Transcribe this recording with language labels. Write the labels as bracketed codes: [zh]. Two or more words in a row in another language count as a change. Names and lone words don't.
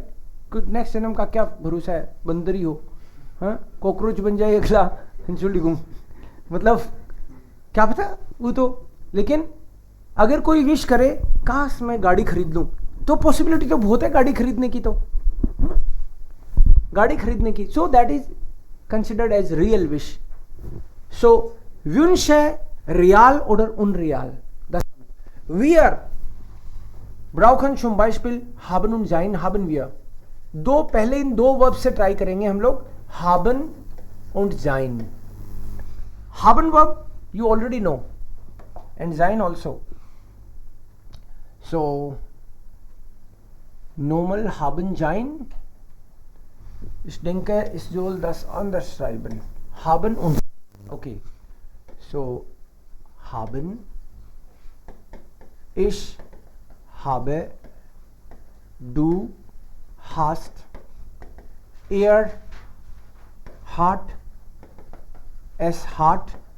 [hi] नेक्स्ट जन्म का क्या भरोसा है, बंदर ही हो. हाँ, कॉकरोच बन जाए अगला, मतलब क्या पता वो तो. लेकिन अगर कोई विश करे काश मैं गाड़ी खरीद लूं, तो पॉसिबिलिटी तो बहुत है गाड़ी खरीदने की, तो गाड़ी खरीदने की. [en] so that is considered as real wish. [de] सो Wünsche real oder unreal. Wir brauchen zum Beispiel haben und sein, haben wir. [hi] पहले इन दो वर्ब से ट्राई करेंगे हम लोग, [de] haben und sein. [en] Haben verb you already know and sein also. [de] So normal haben sein. Ich denke, ich soll das anders schreiben. Haben und. Okay. So haben, ich habe, du hast, er hat, es hat,